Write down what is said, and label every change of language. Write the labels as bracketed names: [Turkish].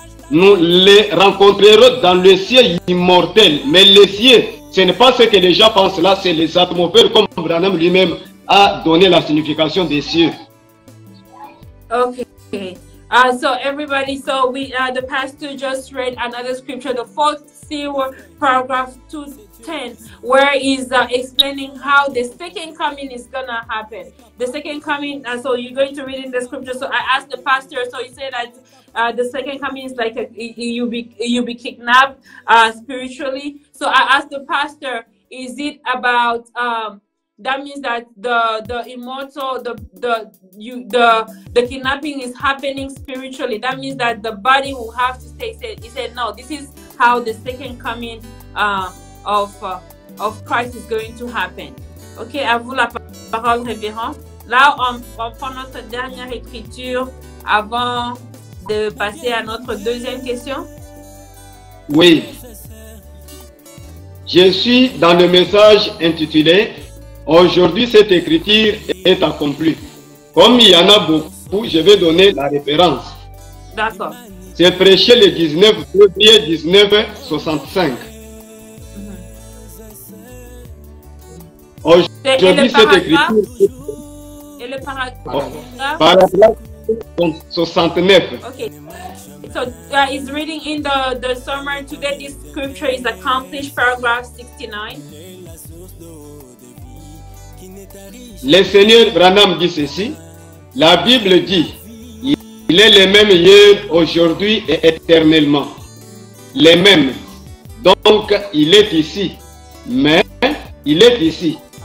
[French] Nous les rencontrerons dans le ciel immortel. Mais le ciel, ce n'est pas ce que les gens pensent là, c'est les atmosphères, comme Branham lui-même a donné la signification des cieux. [English] Okay. So everybody, the pastor just read another scripture, the 4th seal, paragraph 210, where he's explaining how the second coming is gonna happen. The second coming, so you're going to read in the scripture. So I asked the pastor, so he said that the second coming is like you be kidnapped spiritually. So I asked the pastor, is it about that means that the immortal, the kidnapping is happening spiritually. That means that the body will have to stay safe. He said, no, this is how the second coming of Christ is going to happen. [French] Ok, à vous la parole, révérend. Là, on prend notre dernière écriture avant de passer à notre deuxième question. Oui. Je suis dans le message intitulé Aujourd'hui, cette écriture est accomplie. Comme il y en a beaucoup, je vais donner la référence. D'accord. C'est prêché le 19 février 1965. Aujourd'hui, cette écriture. Et le paragraphe? Paragraphe 69. [English] Okay. So he's reading in the summary today. This scripture is accomplished, paragraph 69. [French] Le Seigneur Branham dit ceci, la Bible dit, il est le même hier, aujourd'hui et éternellement. Le même. Donc, il est ici. Mais, il est ici.